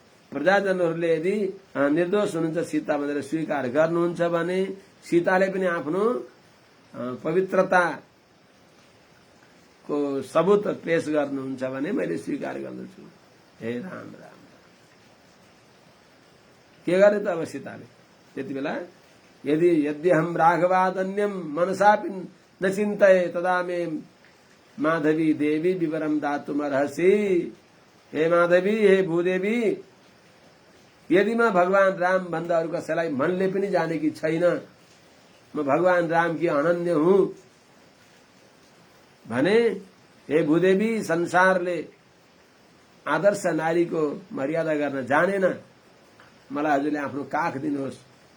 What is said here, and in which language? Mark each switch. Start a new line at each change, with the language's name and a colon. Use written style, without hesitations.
Nepali: प्रजाजनहरूले यदि निर्दोष हुनुहुन्छ सीता भनेर स्वीकार गर्नुहुन्छ भने सीताले पनि आफ्नो पवित्रता को सबूत पेश गर्नुहुन्छ भने मैले स्वीकार गर्दछु। हे राम राम के गरे त अब सीताले त्यति बेला
Sanskrit: यदि यद्यहम राघवादन्यम मनसापि न चिन्तये तदा मे माधवी देवी विवरम दातुमर्हसि।
Nepali: हे माधवी, हे भूदेवी, यदि म भगवान राम भन्दा अरू कसैलाई मनले पनि जानेकी छैन, म भगवान राम की अनन्य हुँ भने हे भूदेवी, संसारले आदर्श नारीको मर्यादा गर्न जानेन, मलाई हजुरले आफ्नो काख दिनुहोस्।